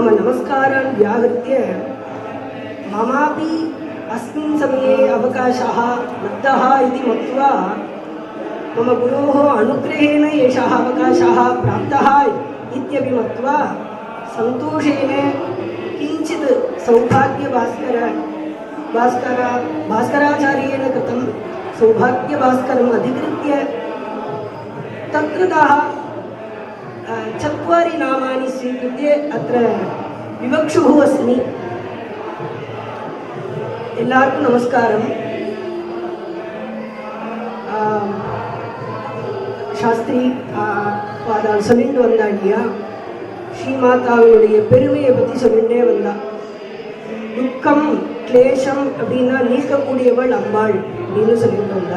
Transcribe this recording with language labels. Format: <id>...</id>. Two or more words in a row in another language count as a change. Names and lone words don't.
<sa>नमस्कारान् व्याहृत्य ममापि अस्मिन् समये अवकाशः लब्धः इति मत्वा मम गुरोः अनुग्रहेण एषः अवकाशः प्राप्तः इत्यपि मत्वा सन्तोषेण किञ्चित् भास्कराचार्येण कृतं सौभाग्यभास्करम् अधिकृत्य तत्रतः 4 नामानि स्वीकृत्य अत्र विवक्षुः अस्मि।</sa> <ta>எல்லாருக்கும் நமஸ்காரம். சாஸ்திரி பாதால் சொல்லிட்டு வந்தா இல்லையா, ஸ்ரீமாதாவுடைய பெருமையை பற்றி சொல்லிட்டே வந்தா. துக்கம் கிளேஷம் அப்படின்னா நீக்கக்கூடியவள் அம்பாள் அப்படின்னு சொல்லிட்டு வந்தா.</ta>